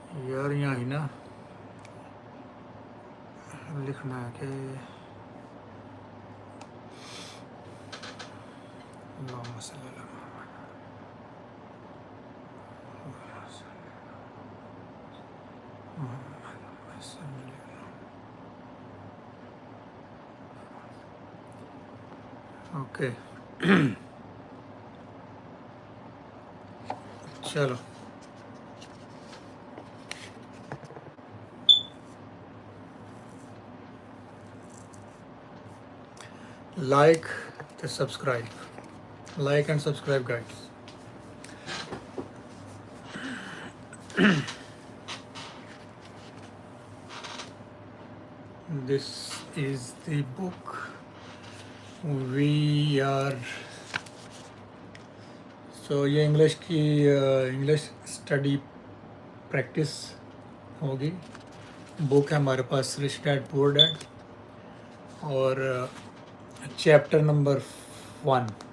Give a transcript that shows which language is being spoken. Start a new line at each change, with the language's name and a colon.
Hindi: यार यहाँ ही ना लिखना है कि
Arabic: अल्लाहुम्मा सल्ली अला मुहम्मद सल्ली अला।
Hindi: ओके चलो,
English: like to subscribe, like and subscribe guys. This is the book we are, so
Hindi: ये इंग्लिश की इंग्लिश स्टडी प्रैक्टिस होगी। बुक है हमारे पास रिच डैड पुअर डैड, और चैप्टर नंबर 1।